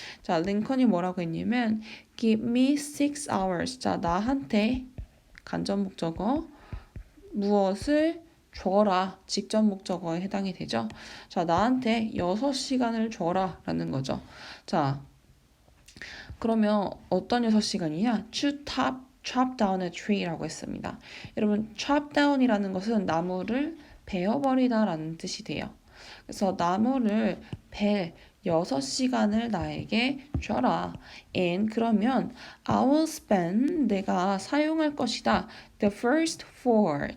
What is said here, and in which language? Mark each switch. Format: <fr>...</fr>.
<ko>자, 링컨이 뭐라고 했냐면</ko> <en>Give me 6 hours.</en> <ko>자, 나한테 간접 목적어 무엇을 줘라. 직접 목적어에 해당이 되죠. 자, 나한테 6시간을 줘라 라는 거죠. 자, 그러면 어떤 6시간이냐?</ko> <en>chop down a tree라고</en> <ko>했습니다. 여러분, chop down이라는 것은 나무를 베어버리다 라는 뜻이 돼요. 그래서 나무를 벨 6시간을 나에게 줘라. And 그러면</ko> <en>I will spend,</en> <ko>내가 사용할 것이다.</ko> <en>The first 4.</en>